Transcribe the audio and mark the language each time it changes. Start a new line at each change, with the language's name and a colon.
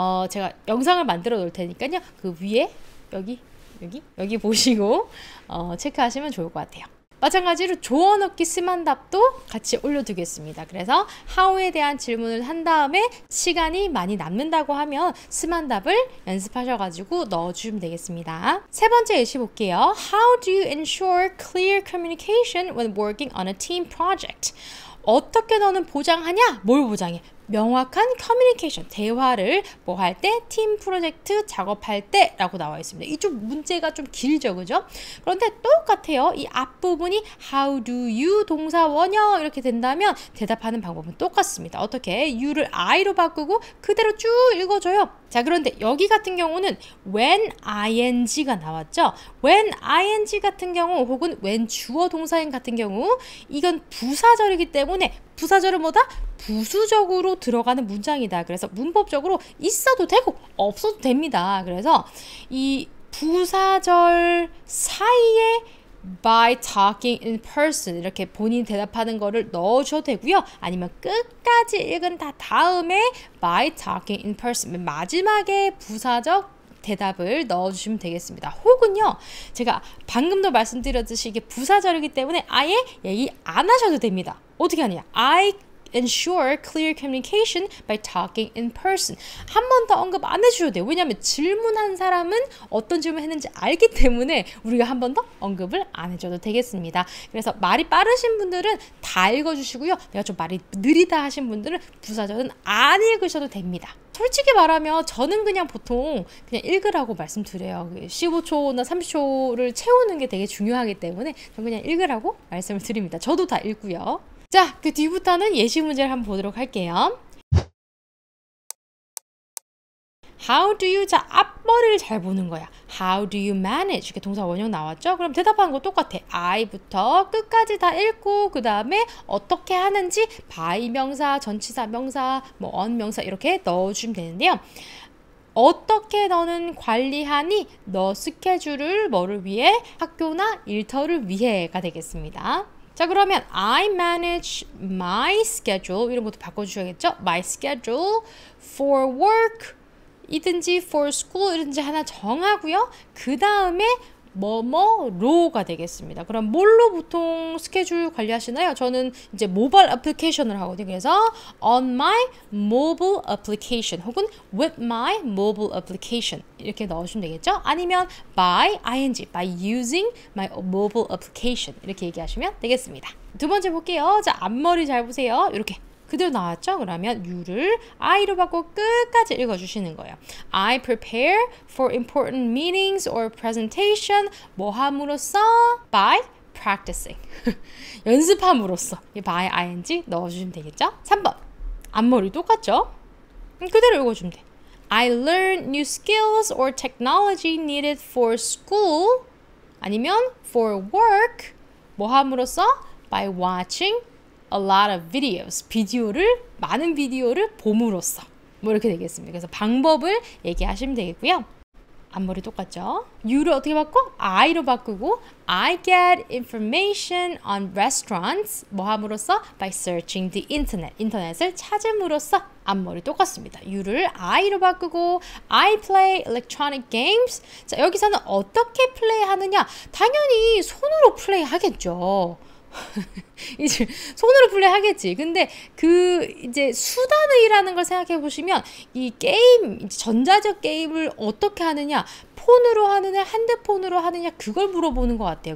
Korean: 제가 영상을 만들어 놓을 테니까요. 그 위에 여기 보시고 체크하시면 좋을 것 같아요. 마찬가지로 조언 얻기 스만 답도 같이 올려두겠습니다. 그래서 how에 대한 질문을 한 다음에 시간이 많이 남는다고 하면 스만 답을 연습하셔가지고 넣어주시면 되겠습니다. 세 번째 예시 볼게요.
English: How do you ensure clear communication when working on a team project?
Korean: 어떻게 너는 보장하냐? 뭘 보장해? 명확한 커뮤니케이션, 대화를 뭐 할 때, 팀 프로젝트 작업할 때 라고 나와 있습니다. 이 좀 문제가 좀 길죠, 그죠? 그런데 똑같아요. 이 앞부분이
English: how do you
Korean: 동사 원형 이렇게 된다면 대답하는 방법은 똑같습니다. 어떻게? you를 I로 바꾸고 그대로 쭉 읽어줘요. 자, 그런데 여기 같은 경우는 when ing가 나왔죠. when ing 같은 경우 혹은 when 주어 동사인 같은 경우 이건 부사절이기 때문에 부사절은 뭐다? 부수적으로 들어가는 문장이다. 그래서 문법적으로 있어도 되고 없어도 됩니다. 그래서 이 부사절 사이에
English: by talking in person
Korean: 이렇게 본인이 대답하는 거를 넣으셔도 되고요. 아니면 끝까지 읽은 다음에
English: by talking in person
Korean: 맨 마지막에 부사적 대답을 넣어주시면 되겠습니다. 혹은요, 제가 방금도 말씀드렸듯이 이게 부사절이기 때문에 아예 얘기 안 하셔도 됩니다. 어떻게 하느냐?
English: I ensure clear communication by talking in person.
Korean: 한 번 더 언급 안 해주셔도 돼요. 왜냐하면 질문한 사람은 어떤 질문 했는지 알기 때문에 우리가 한 번 더 언급을 안 해줘도 되겠습니다. 그래서 말이 빠르신 분들은 다 읽어주시고요. 내가 좀 말이 느리다 하신 분들은 부사절은 안 읽으셔도 됩니다. 솔직히 말하면 저는 그냥 보통 그냥 읽으라고 말씀드려요. 15초나 30초를 채우는 게 되게 중요하기 때문에 저는 그냥 읽으라고 말씀을 드립니다. 저도 다 읽고요. 자, 그 뒤부터는 예시 문제를 한번 보도록 할게요.
English: How do you,
Korean: 자, 앞머리를 잘 보는 거야.
English: How do you manage?
Korean: 이렇게 동사 원형 나왔죠? 그럼 대답하는 거 똑같아. I부터 끝까지 다 읽고 그 다음에 어떻게 하는지 by 명사, 전치사 명사, 뭐 on 명사 이렇게 넣어주시면 되는데요. 어떻게 너는 관리하니? 너 스케줄을 뭐를 위해? 학교나 일터를 위해가 되겠습니다. 자, 그러면
English: I manage my schedule
Korean: 이런 것도 바꿔주셔야겠죠?
English: My schedule for work 이든지 for school
Korean: 이든지 하나 정하고요. 그 다음에 뭐뭐로가 되겠습니다. 그럼 뭘로 보통 스케줄 관리하시나요? 저는 이제 모바일 애플리케이션을 하거든요.
English: 그래서 on my mobile application 혹은 with my mobile application
Korean: 이렇게 넣으시면 되겠죠? 아니면
English: by ing, by using my mobile application
Korean: 이렇게 얘기하시면 되겠습니다. 두 번째 볼게요. 자, 앞머리 잘 보세요. 이렇게 그대로 나왔죠? 그러면 you를 I로 바꿔 끝까지 읽어주시는 거예요.
English: I prepare for important meetings or presentation.
Korean: 뭐 함으로써?
English: By practicing.
Korean: 연습함으로써. by ing 넣어주시면 되겠죠? 3번. 앞머리 똑같죠? 그대로 읽어주면 돼.
English: I learned new skills or technology needed for school. 아니면 for work.
Korean: 뭐 함으로써?
English: By watching a lot of videos.
Korean: 많은 비디오를 봄으로써. 뭐 이렇게 되겠습니다. 그래서 방법을 얘기하시면 되겠고요. 앞머리 똑같죠? you를 어떻게 바꿔? I로 바꾸고
English: I get information on restaurants.
Korean: 뭐 함으로써?
English: By searching the internet.
Korean: 인터넷을 찾음으로써 앞머리 똑같습니다. you를 I로 바꾸고
English: I play electronic games.
Korean: 자, 여기서는 어떻게 플레이하느냐? 당연히 손으로 플레이하겠죠. 이제 손으로 플레이하겠지. 근데 이제 수단의라는 걸 생각해 보시면 이 게임, 전자적 게임을 어떻게 하느냐, 폰으로 하느냐, 핸드폰으로 하느냐, 그걸 물어보는 것 같아요.